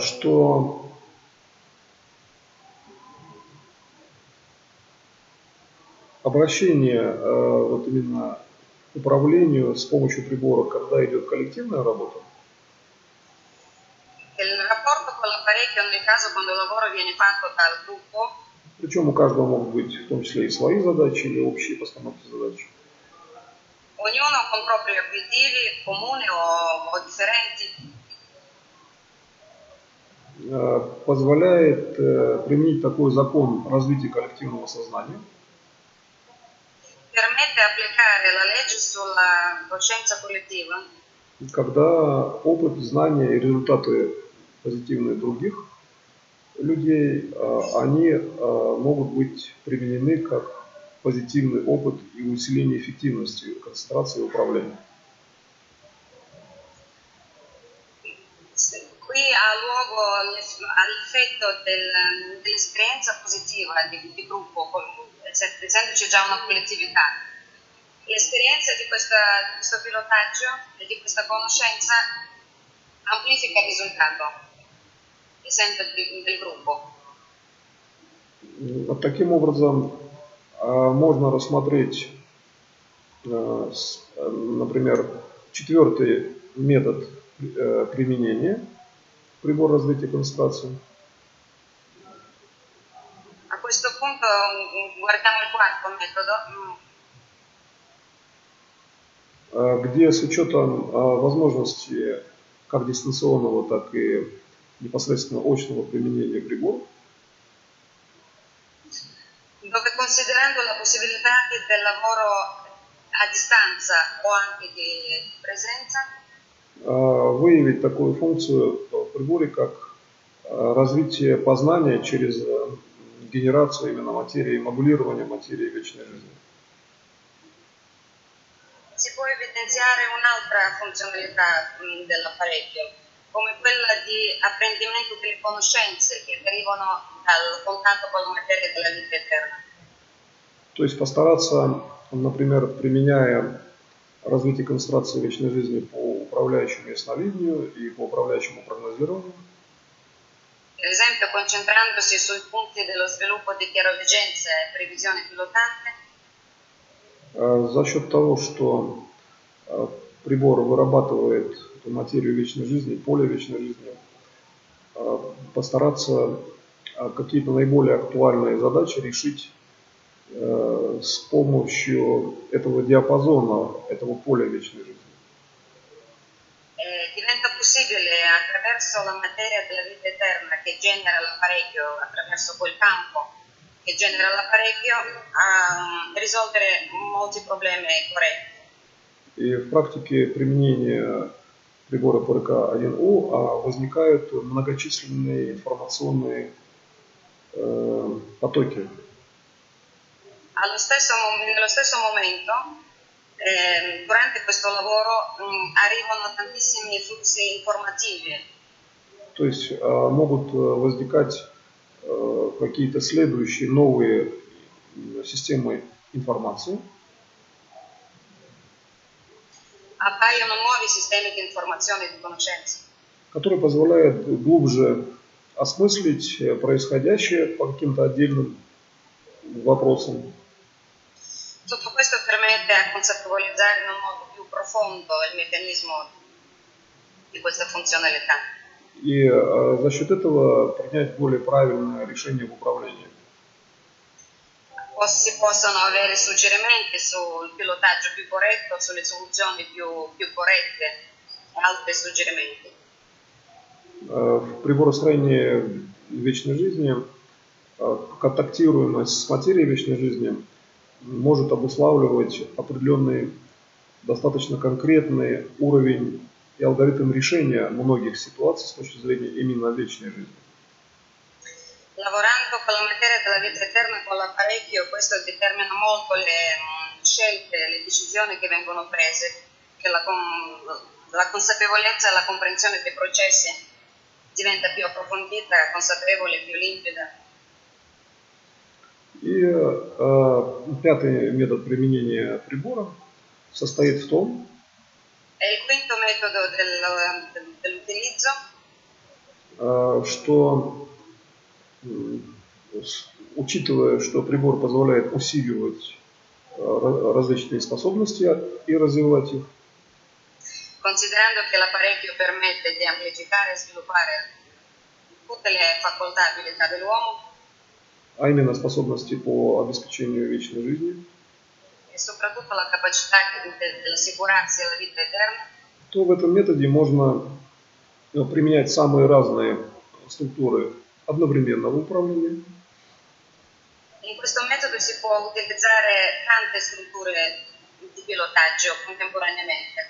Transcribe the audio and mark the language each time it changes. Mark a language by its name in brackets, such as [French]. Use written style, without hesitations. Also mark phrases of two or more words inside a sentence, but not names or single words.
[Russian] что обращение вот именно к управлению с помощью прибора, когда идет коллективная работа, [Italian] il rapporto con l'apparecchio nel caso quando il lavoro viene fatto dal gruppo, [Russian] причем у каждого могут быть в том числе и свои задачи или общие постановки задач, [Italian] ognuno con propri obiettivi comuni o differenti, [Russian] позволяет применить такой закон развития коллективного сознания, [Italian] permette applicare la legge sulla coscienza collettiva, [Russian] когда опыт, знания и результаты позитивные других людей, они могут быть применены как позитивный опыт и усиление эффективности концентрации и управления. [Italian] Qui ha luogo l'effetto dell'esperienza positiva di gruppo, essendoci già una collettività. L'esperienza di questo pilotaggio e di questa conoscenza amplifica il risultato, essendo del gruppo. [Russian] Вот таким образом можно рассмотреть, например, четвертый метод применения прибора развития концентрации. [Italian] A questo punto guardiamo il quarto metodo, [Russian] где с учетом возможности как дистанционного, так и непосредственно очного применения прибора, [Italian] dove considerando la possibilità del lavoro a distanza o anche di presenza, [Russian] выявить такую функцию в приборе, как развитие познания через генерацию именно материи, модулирование материи вечной жизни. [Italian] si può evidenziare un'altra funzionalità dell'apparecchio, come quella di apprendimento delle conoscenze che derivano dal contatto con la materia della vita eterna. [Russian] То есть постараться, например, применяя развитие концентрации вечной жизни по управляющему ясновидению и по управляющему прогнозированию, [Italian] Per esempio, concentrandosi sui punti dello sviluppo di chiaroveggenza e previsione pilotante, [Russian] за счет того, что прибор вырабатывает эту материю вечной жизни, поле вечной жизни, постараться какие-то наиболее актуальные задачи решить с помощью этого диапазона, этого поля вечной жизни. [Italian] diventa possibile attraverso la materia della vita eterna che genera l'apparecchio, attraverso quel campo che genera l'apparecchio, risolvere molti problemi corretti. [Russian] И в практике применения прибора ПРК-1У возникают многочисленные информационные потоки. [Italian] Nello stesso momento, durante questo lavoro arrivano tantissimi flussi informativi. [Russian] То есть могут возникать какие-то следующие новые системы информации, [Italian] appaiono nuovi sistemi di informazione e di conoscenza, [Russian] которые позволяют глубже осмыслить происходящее по каким-то отдельным вопросам. [Italian] Tutto questo permette a consapevolezza in un modo più profondo il meccanismo di questa funzionalità. [Russian] и за счет этого принять более правильное решение в управлении. [Italian] Si possono avere suggerimenti sul pilotaggio più corretto, sulle soluzioni più corrette e altri suggerimenti. [Russian] В приборостроении вечной жизни контактируемость с материей вечной жизни может обуславливать определенный, достаточно конкретный уровень и алгоритм решения многих ситуаций с точки зрения именно вечной жизни. [Italian] Lavorando con la materia della vita eterna, con l'apparecchio, questo determina molto le scelte, le decisioni che vengono prese, che la consapevolezza e la comprensione dei processi diventa più approfondita, consapevole, più limpida. [Russian] И пятый метод применения прибора состоит в том, [Italian] E il quinto metodo dell'utilizzo, [Russian] что, учитывая, что прибор позволяет усиливать различные способности и развивать их, [Italian] considerando che l'apparecchio permette di amplificare e sviluppare tutte le facoltà e abilità dell'uomo, [Russian] а именно способности по обеспечению вечной жизни, [Italian] e soprattutto la capacità dell'assicurarsi alla vita eterna, [Russian] то в этом методе можно применять самые разные структуры одновременного управления. [Italian] In questo metodo si può utilizzare tante strutture di pilotaggio contemporaneamente.